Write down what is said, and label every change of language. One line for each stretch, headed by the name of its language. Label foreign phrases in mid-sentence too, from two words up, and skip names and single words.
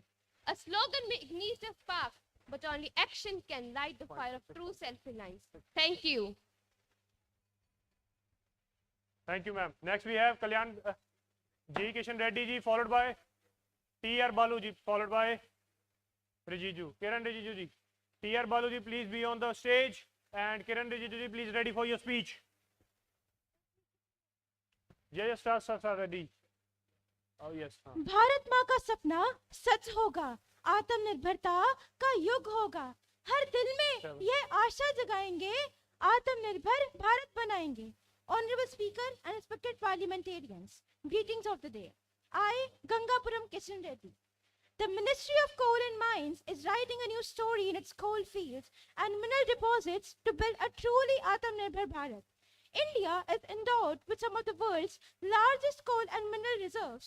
English: A slogan may ignite a spark, but only action can light the fire of true self-reliance. Thank you. Thank you, ma'am. Next we have Kalyan G. Kishan Reddy ji, followed by T.R. Balu ji, followed by Rijiju. Kiran Rijiju ji. T.R. Balu ji, please be on the stage, and Kiran Rijiju ji, please ready for your speech. Yeah, start ready. Oh yes.
Hindi: हाँ. भारत माँ का सपना सच होगा, आत्मनिर्भरता का युग होगा, हर दिल में ये आशा जगाएंगे, आत्मनिर्भर भारत बनाएंगे.
English: Honorable Speaker and respected parliamentarians, greetings of the day. I, Gangapuram Kishan Reddy. The Ministry of Coal and Mines is writing a new story in its coal fields and mineral deposits to build a truly Atmanirbhar Bharat. India is endowed with some of the world's largest coal and mineral reserves.